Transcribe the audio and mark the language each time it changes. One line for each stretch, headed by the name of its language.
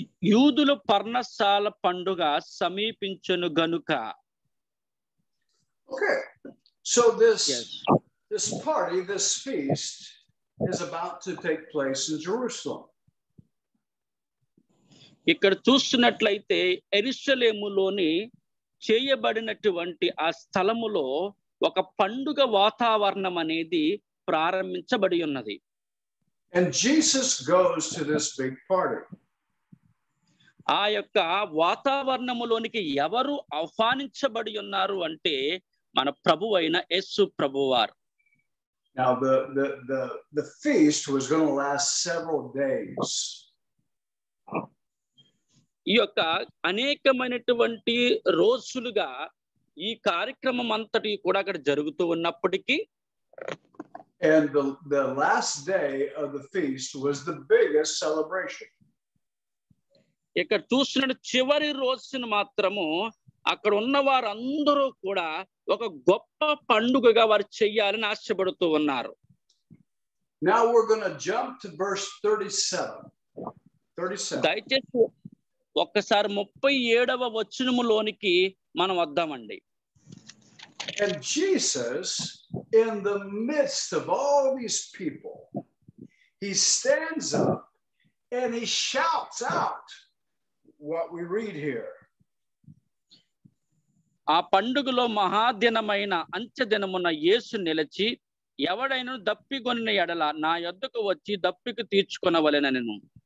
Telugu: యూదుల పర్ణశాల పండుగ సమీపించును గనుక.
English: Okay. So this party, this feast is about to take place in Jerusalem.
Telugu: ఇక్కడ చూస్తున్నట్లయితే యెరూషలేములోని చేయబడినటువంటి ఆ స్థలములో ఒక పండుగ వాతావరణం అనేది ప్రారంభించబడి ఉన్నది.
English: And Jesus goes to this big party.
Telugu: ఆ యొక్క వాతావరణములోనికి ఎవరు ఆహ్వానించబడి ఉన్నారు అంటే మన ప్రభువైన యేసు ప్రభువారు.
English: Now the feast was going to last several days.
Telugu: ఈ యొక్క అనేకమైనటువంటి రోజులుగా ఈ కార్యక్రమం అంతటి కూడా అక్కడ జరుగుతూ ఉన్నప్పటికీ,
English: and the last day of the feast was the biggest celebration.
Telugu: ఇక్కడ చూసిన చివరి రోజున మాత్రము అక్కడ ఉన్న వారందరూ కూడా ఒక గొప్ప పండుగగా వారు చెయ్యాలని ఆశపడుతూ ఉన్నారు.
English: Now we're going to jump to verse 37.
Telugu: దయచేసి ఒక్కసారి 37వ వచనములోనికి మనం వద్దామండి.
English: And Jesus, in the midst of all these people, he stands up and he shouts out what we read here.
Telugu: ఆ పండుగలో మహాదినమైన అంత్యదినమున యేసు నిలిచి, ఎవడైనా దప్పికొనిన ఎడల నా యొద్దకు వచ్చి దప్పిక తీర్చుకొనవలెనెను.